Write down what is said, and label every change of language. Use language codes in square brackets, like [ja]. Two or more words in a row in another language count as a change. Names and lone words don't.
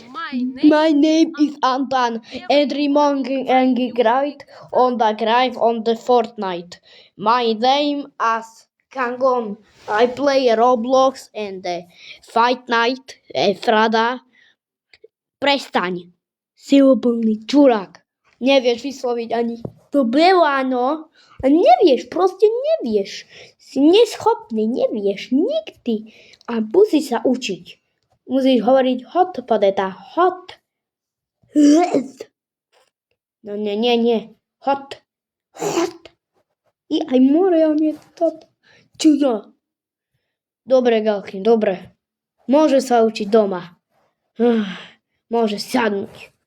[en] My name is Anton. Every morning I grind on the Fortnite. My name is Kangon. I play Roblox and Fight Night. [sk] Frada. Prestaň. Si úplný čurák. Nevieš vysloviť ani to beláno. A nevieš, proste nevieš. Si neschopný, nevieš nikdy. A musíš sa učiť. Musíš hovoriť [en] hot potato, hot. [sk] No nie. Hot. I aj more, nie toto. Čudo. Dobre, Galkin, dobre. Môže sa učiť doma. Môže sadnúť.